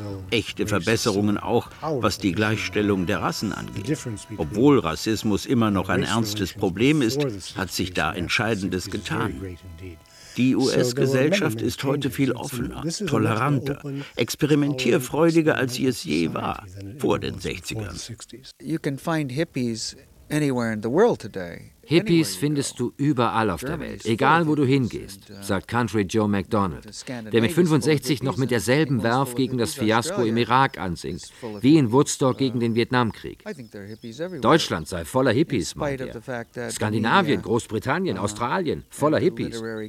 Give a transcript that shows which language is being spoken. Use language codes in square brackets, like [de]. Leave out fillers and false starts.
[de] Echte Verbesserungen auch, was die Gleichstellung der Rassen angeht. Obwohl Rassismus immer noch ein ernstes Problem ist, hat sich da Entscheidendes getan. Die US-Gesellschaft ist heute viel offener, toleranter, experimentierfreudiger, als sie es je war, vor den 60ern. [en] You can find hippies anywhere in the world today. [de] Hippies findest du überall auf der Welt, egal wo du hingehst, sagt Country Joe MacDonald, der mit 65 noch mit derselben Werf gegen das Fiasko im Irak ansingt, wie in Woodstock gegen den Vietnamkrieg. Deutschland sei voller Hippies, meint er. Skandinavien, Großbritannien, Australien, voller Hippies.